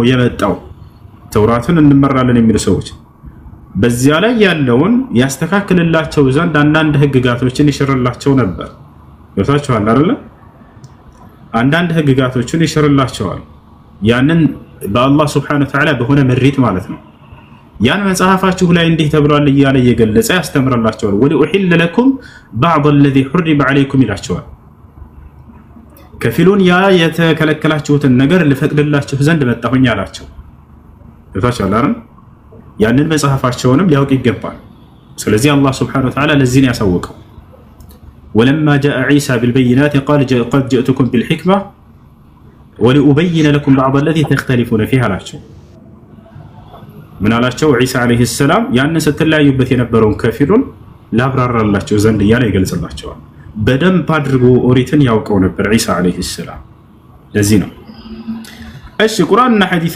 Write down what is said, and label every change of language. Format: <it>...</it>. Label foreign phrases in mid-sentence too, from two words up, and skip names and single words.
<am>የመጣው ተውራትን እንመራለን የሚሉ ሰዎች በዚያ ላይ ያለውን ያስተካክልላቸው ዘንድ አንዳንድ ህግጋቶችን ይሽርላቸው ነበር ወታቸዋል አይደል አንዳንድ ህግጋቶችን ይሽርላቸዋል ያንን በአላህ</am> <ar>سبحانه وتعالى</ar> <am>በሆነ መሪት ማለት ነው ያን መጽሐፋችሁ ላይ እንዲህ ተብሏል እያለ እየገለጸ ያስተምራላቸዋል</am> <ar>ولأحل لكم بعض الذي حرم عليكم</ar> <am>ይላቸዋል ከፊሉን ያ የተከለከላችሁትን ነገር ልፈቅድላችሁ ዘንድ መጣሁኝ አላቸው ተታቻለ አይደል ያንን መጽሐፋቸውንም ሊያውቅ ይገባል ስለዚህ አላህ</am> <ar>سبحانه وتعالى</ar> <am>ለዚህ ነው ያሳወቀው</am> <ar>ولما جاء عيسى بالبينات قال قد جئتكم بالحكمة ولأبين لكم بعض الذي تختلفون فيه</ar> <am>አላቸው ምን አላቸው ዒሳ</am> <ar>عليه السلام</ar> <am>ያንን ስትለያዩበት የነበረውን ከፊሉን ላብራራላቸው ዘንድ ያለ ይገልጽላቸዋል በደንብ አድርጎ ኦሪትን ያውቀው ነበር ዒሳ</am> <ar>عليه السلام</ar> <am>ለዚህ ነው እሺ ቁርአንና ሐዲስን</am>